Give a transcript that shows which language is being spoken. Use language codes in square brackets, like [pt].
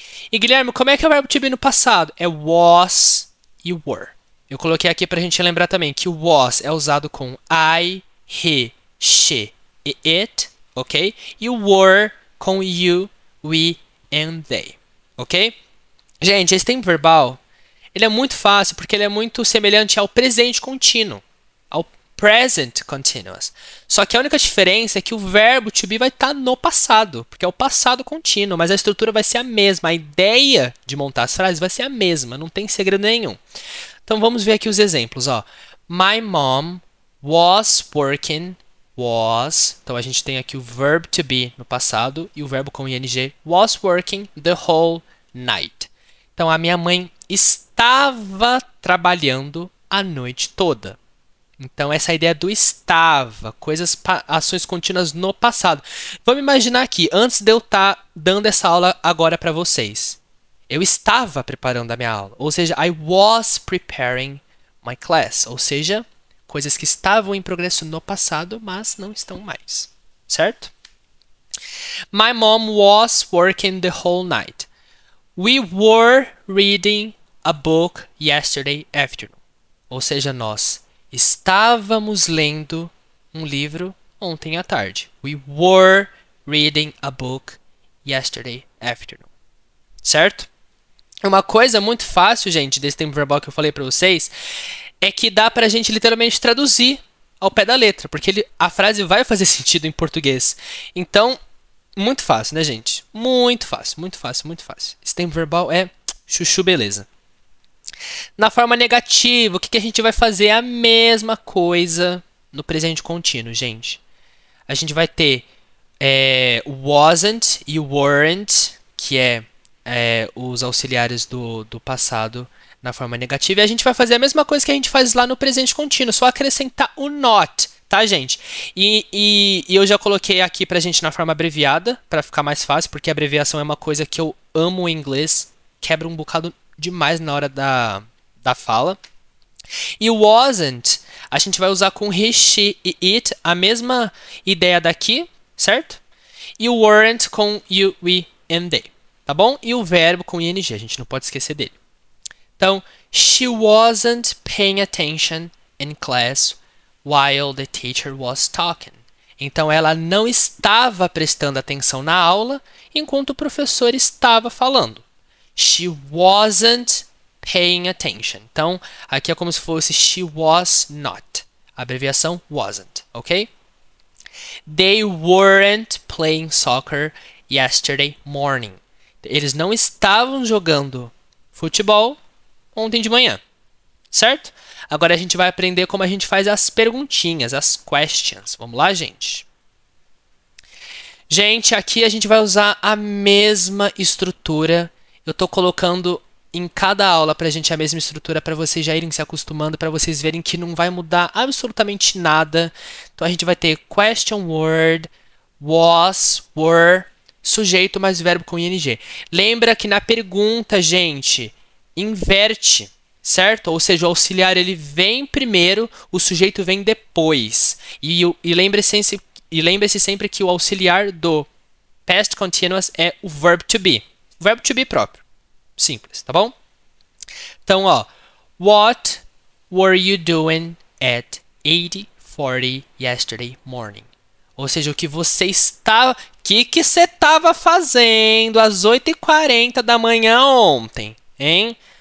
[pt] E, Guilherme, como é que é o verbo to be no passado? É was e were. Eu coloquei aqui para a gente lembrar também que o was é usado com I, he, she e it, ok? E o were com you, we and they, ok? Gente, esse tempo verbal, ele é muito fácil porque ele é muito semelhante ao presente contínuo, ao present continuous. Só que a única diferença é que o verbo to be vai estar no passado, porque é o passado contínuo, mas a estrutura vai ser a mesma. A ideia de montar as frases vai ser a mesma, não tem segredo nenhum. Então vamos ver aqui os exemplos, ó. [en] My mom was working, was. [pt] Então a gente tem aqui o verb to be no passado e o verbo com ing, [en] was working the whole night. [pt] Então, a minha mãe estava trabalhando a noite toda. Então, essa ideia do estava, ações contínuas no passado. Vamos imaginar aqui, antes de eu estar dando essa aula agora para vocês, eu estava preparando a minha aula. Ou seja, [en] I was preparing my class. [pt] Ou seja, coisas que estavam em progresso no passado, mas não estão mais. Certo? [en] My mom was working the whole night. We were reading a book yesterday afternoon. [pt] Ou seja, nós estávamos lendo um livro ontem à tarde. [en] We were reading a book yesterday afternoon. [pt] Certo? Uma coisa muito fácil, gente, desse tempo verbal que eu falei para vocês, é que dá pra gente literalmente traduzir ao pé da letra, porque a frase vai fazer sentido em português. Então, muito fácil, né, gente? Muito fácil, muito fácil, muito fácil. Esse tempo verbal é chuchu beleza. Na forma negativa, o que a gente vai fazer? É a mesma coisa no presente contínuo, gente. A gente vai ter wasn't e weren't, que é os auxiliares do passado na forma negativa. E a gente vai fazer a mesma coisa que a gente faz lá no presente contínuo, só acrescentar o not. Tá, gente? E eu já coloquei aqui pra gente na forma abreviada, pra ficar mais fácil, porque a abreviação é uma coisa que eu amo em inglês, quebra um bocado demais na hora da fala. E o wasn't, a gente vai usar com he, she e it, a mesma ideia daqui, certo? E o weren't com you, we and they, tá bom? E o verbo com ing, a gente não pode esquecer dele. Então, [en] she wasn't paying attention in class while the teacher was talking. [pt] Então, ela não estava prestando atenção na aula enquanto o professor estava falando. [en] She wasn't paying attention. [pt] Então, aqui é como se fosse [en] she was not. [pt] A abreviação wasn't, ok? [en] They weren't playing soccer yesterday morning. [pt] Eles não estavam jogando futebol ontem de manhã, certo? Agora a gente vai aprender como a gente faz as perguntinhas, as questions. Vamos lá, gente? Gente, aqui a gente vai usar a mesma estrutura. Eu estou colocando em cada aula para a gente a mesma estrutura para vocês já irem se acostumando, para vocês verem que não vai mudar absolutamente nada. Então a gente vai ter question word, was, were, sujeito mais verbo com ing. Lembra que na pergunta, gente, inverte, certo? Ou seja, o auxiliar ele vem primeiro, o sujeito vem depois. E lembre-se sempre que o auxiliar do past continuous é o verb to be. O verbo to be próprio. Simples, tá bom? Então, ó. [en] What were you doing at 8:40 yesterday morning? [pt] Ou seja, o que você estava... que você estava fazendo às 8:40 da manhã ontem, hein?